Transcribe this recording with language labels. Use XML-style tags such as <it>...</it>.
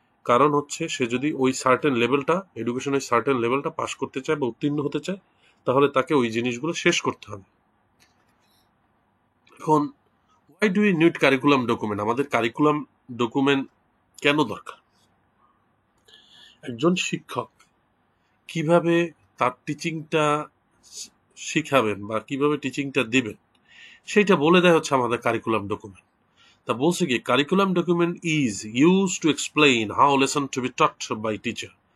<bn>কারণ হচ্ছে সে যদি ওই সার্টেন লেভেলটা, এডুকেশনের সার্টেন লেভেলটা পাস করতে চায় বা উত্তীর্ণ হতে চায়, তাহলে তাকে ওই জিনিসগুলো শেষ করতে হবে।</bn> <en>এখন why do we need curriculum document?</en> <bn>আমাদের কারিকুলাম ডকুমেন্ট কেন দরকার? একজন শিক্ষক কিভাবে তার টিচিংটা শিখাবেন বা কিভাবে টিচিংটা দিবেন, সেইটা বলে দেয় হচ্ছে আমাদের কারিকুলাম ডকুমেন্ট। তা বলছে কি,</bn> <en>Curriculum document is use to explain how lesson to be taught by teacher.</en>